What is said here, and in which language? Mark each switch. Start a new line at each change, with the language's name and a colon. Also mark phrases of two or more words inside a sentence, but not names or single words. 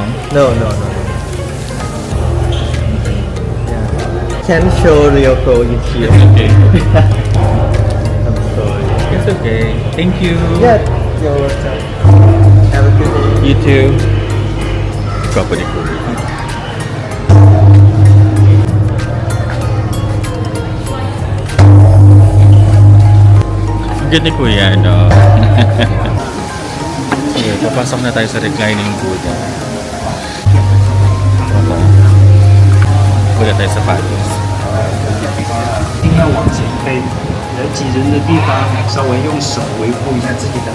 English: No. Yeah. Can show real gold in here. Okay. I'm sorry. It's okay. Thank you. Yeah, you're welcome. Have a good day. You too.
Filipino: Company ko. Ang ganda kuya, no? Okay, papasok na tayo sa reclining Buddha. Okay. Wala tayo sa patos.
Chinese: 挤人的地方，稍微用手维护一下自己的。